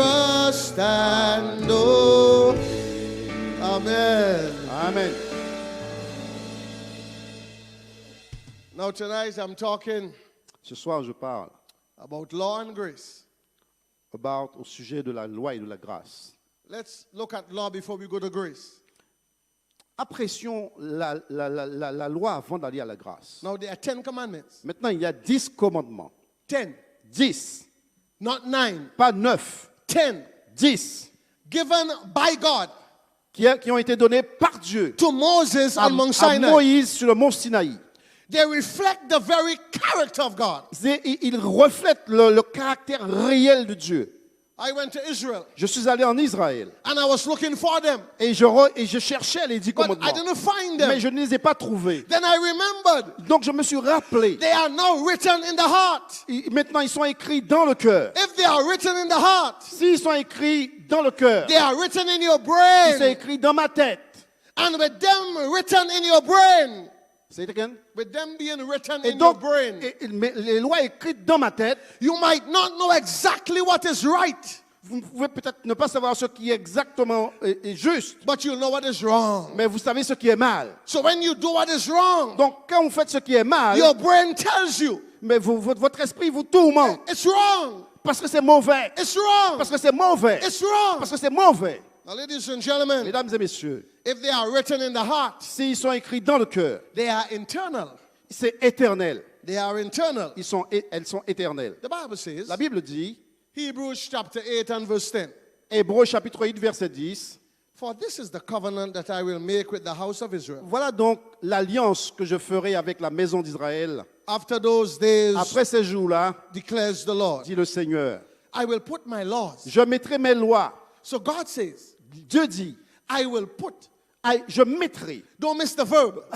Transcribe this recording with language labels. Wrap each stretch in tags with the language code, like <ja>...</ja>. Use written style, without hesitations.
<en>trust and obey. Amen. Amen. Now tonight I'm talking</en> <fr>Ce soir, je parle</fr> <en>about law and grace.</en> <fr>au sujet de la loi et de la grâce.</fr> <en>Let's look at law before we go to grace.</en> <fr>Apprécions la loi avant d'aller à la grâce.</fr> <en>Now there are 10 commandments.</en> <fr>Maintenant, il y a 10 commandements.</fr> <en>10,</en> <fr>10,</fr> <en>not 9.</en> <fr>pas 9.</fr> <en>10</en> <fr>10</fr> <en>given by God</en> <fr>qui ont été donnés par Dieu</fr> <en>to Moses</en> <fr>à</fr> <en>on Mount</en> <fr>à</fr> <en>Sinai.</en> <fr>Moïse sur le mont Sinaï.</fr> <en>They reflect the very character of God.</en> <fr>Ils reflètent le caractère réel de Dieu.</fr> <en>I went to Israel</en> <fr>Je suis allé en Israël</fr> <en>and I was looking for them,</en> <fr>et je cherchais les 10</fr> <en>but</en> <fr>commandements,</fr> <en>I didn't find</en> <fr>mais</fr> <en>them.</en> <fr>je ne les ai pas trouvés.</fr> <en>Then I remembered</en> <fr>Donc je me suis rappelé.</fr> <en>they are now written in the heart.</en> <fr>Maintenant, ils sont écrits dans le cœur.</fr> <en>If they are written in the heart,</en> <fr>S'ils sont écrits dans le cœur,</fr> <en>they are written in your</en> <fr>ils sont</fr> <en>brain.</en> <fr>écrits dans ma tête.</fr> <en>And with them written in your brain, Say it again. with them being written</en> <fr>Et</fr> <en>in your</en> <fr>donc,</fr> <en>brain,</en> <fr>mais les lois écrites dans ma tête,</fr> <en>you might not know exactly what is right,</en> <fr>vous pouvez peut-être ne pas savoir ce qui est exactement est juste,</fr> <en>but you know what is wrong.</en> <fr>mais vous savez ce qui est mal.</fr> <en>So when you do what is wrong,</en> <fr>Donc, quand vous faites ce qui est mal,</fr> <en>your brain tells you</en> <fr>mais votre esprit vous tourmente</fr> <en>it's wrong,</en> <fr>parce que c'est mauvais.</fr> <en>it's wrong,</en> <fr>Parce que c'est mauvais.</fr> <en>it's wrong.</en> <fr>Parce que c'est mauvais.</fr> <en>Now, ladies and gentlemen,</en> <fr>Mesdames et messieurs,</fr> <en>if they are written in the heart,</en> <fr>s'ils sont écrits dans le cœur,</fr> <en>they are internal.</en> <fr>c'est éternel.</fr> <en>They are internal.</en> <fr>Elles sont éternelles.</fr> <en>The Bible says,</en> <fr>La Bible dit,</fr> <en>Hebrews chapter 8 and verse 10,</en> <fr>Hébreux chapitre 8, verset 10,</fr> <en>for this is the covenant that I will make with the house of Israel.</en> <fr>voilà donc l'alliance que je ferai avec la maison d'Israël.</fr> <en>After those days,</en> <fr>Après ces jours-là,</fr> <en>declares the Lord,</en> <fr>dit le Seigneur,</fr> <en>I will put my laws.</en> <fr>je mettrai mes lois.</fr> <en>So God says,</en> <fr>Dieu dit,</fr> <en>I will put.</en> <fr>je mettrai.</fr> <en>Don't miss the verb.</en>